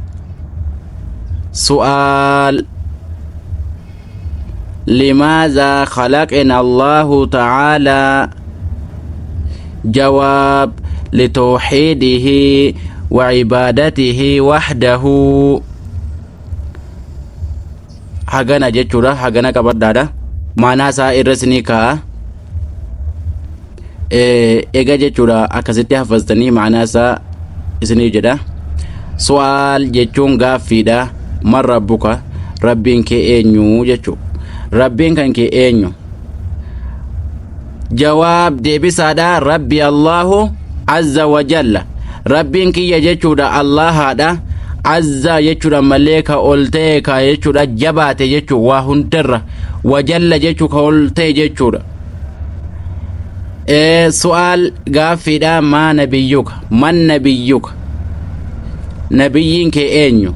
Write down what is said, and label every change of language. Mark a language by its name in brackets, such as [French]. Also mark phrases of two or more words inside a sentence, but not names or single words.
[Arabic] سؤال: لماذا خلقنا الله تعالى؟ جواب: لتوحيده وعبادته وحده. [Oromo] hagana jechuudha. hagana qabaddaadha. maanaa isaa irrasni kaa ega jechuudha. akkasitti hafaztanii maanaa isaa isinii jedha. su'aal jechuun gaaffiidha. [Arabic] من ربك? [Oromo] rabbiin kee eenyu jechuu. rabbiin kan kee eenyu? jawaab deebisaadha. [Arabic] ربي الله عز وجل. [Oromo] rabbiin kiyya jechuudha allahaadha. azza jechuudha malee ka ol ta'e ka jechuudha jabaate jechuu waa hundarra. wajalla jechuu ka ol ta'e jechuudha. su'aal gaaffiidha. [Arabic] ما نبيك؟ من نبيك? [Oromo] nabiyyiin kee eenyu?